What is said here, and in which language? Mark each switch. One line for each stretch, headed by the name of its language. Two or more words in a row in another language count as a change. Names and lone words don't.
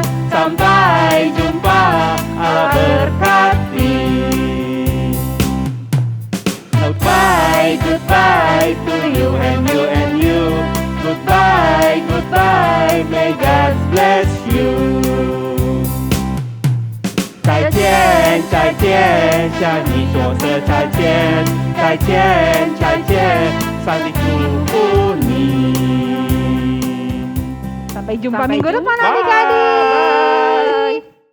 Indonesian: Sampai jumpa, Allah berkati.
English: Goodbye, goodbye to you and you and you. Goodbye, goodbye, may God bless you.
Chinese: 再见，再见，向你说声再见，再见，再见，上帝祝福你。
Indonesian: Sampai jumpa minggu depan adik-adik.